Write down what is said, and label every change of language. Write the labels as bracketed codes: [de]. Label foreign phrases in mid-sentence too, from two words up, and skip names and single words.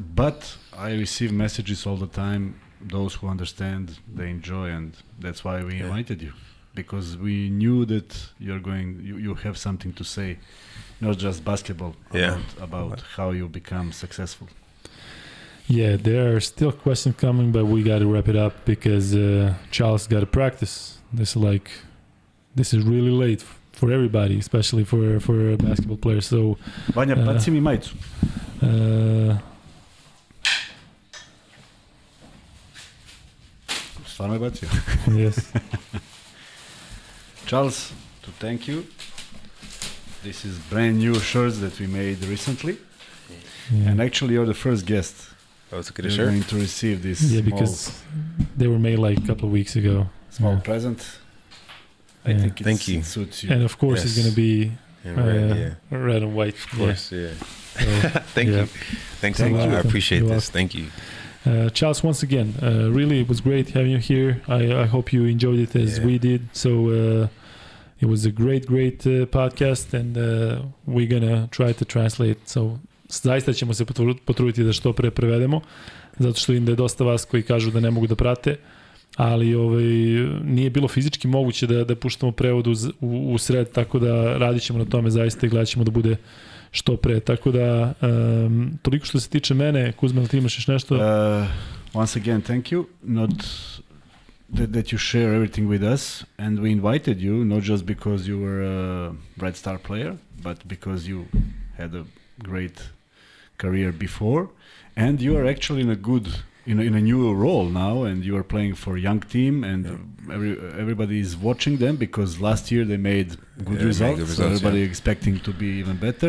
[en] But I receive messages all the time. Those who understand, they enjoy, and that's why we invited you, because we knew that you have something to say, not just basketball, about how you become successful. Yeah, there are still questions coming, but we got to wrap it up because Charles got to practice. This is really late for everybody, especially for basketball players. So, [sr] Vanja, baci mi majicu. Stvarno je bacio. [en] Yes. Charles, to thank you. This is brand new shirts that we made recently. Yeah. And actually you're the first guest. You're going to receive this. Yeah, because they were made like a couple of weeks ago. Small present. I think it suits you. And of course it's going to be red and white. Of course, yeah. So, Thank you. Thanks a lot. I appreciate this. Thank you. Charles, once again, really it was great having you here. I hope you enjoyed it as we did. So it was a great podcast, and we're gonna try to translate. [sr] So zaista ćemo se potruditi da što pre prevedemo, zato što vidim da je dosta vas koji kažu da ne mogu da prate, ali nije bilo fizički moguće da puštamo prevod u sred, tako da radit ćemo na tome zaista i gledat ćemo da bude što pre. Tako da, toliko što se tiče mene. Kuzman, ti imaš još nešto? [en] Once again, thank you. Not that you share everything with us, and we invited you, not just because you were a Red Star player, but because you had a great career before, and you are actually in a new role now, and you are playing for a young team, and everybody is watching them because last year they made good results, so everybody expecting to be even better.